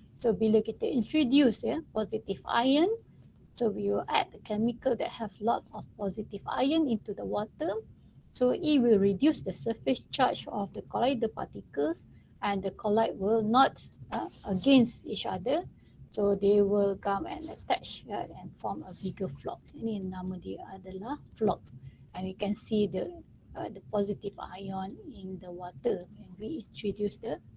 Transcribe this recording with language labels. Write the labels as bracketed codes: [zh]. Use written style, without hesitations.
[en] So [ms] bila kita [en] introduce positive ion, so we will add a chemical that have lot of positive ion into the water. So it will reduce the surface charge of the colloidal particles and the colloid will not against each other. So they will come and attach and form a bigger flock. [ms] Ini nama dia adalah flock. [en] And you can see the positive ion in the water when we introduce the